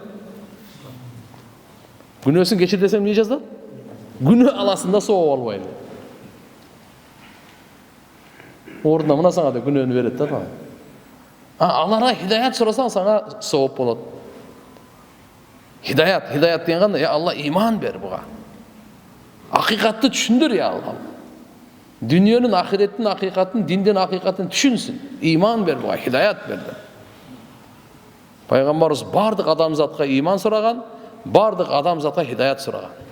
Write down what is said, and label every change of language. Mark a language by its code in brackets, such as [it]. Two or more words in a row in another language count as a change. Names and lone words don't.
[ky] Күнөөсүн кечир десең эмне жазылат? Күнөө аласында сооп албайм. Ордуна мына сага да күнөөнү берет да. Аларга хидаят сурасаң сага сооп болот. Хидаят деген кандай? Я Алла иман бер буга. Акыйкатты түшүндүр я Алла. Дүйнөнүн ахиреттин акыйкатын, диндин акыйкатын түшүнсүн. Иман бер буга, хидаят бер. Пайгамбарыбыз бардык адамзатка иман сураган, бардык адамзатка хидаят сураган.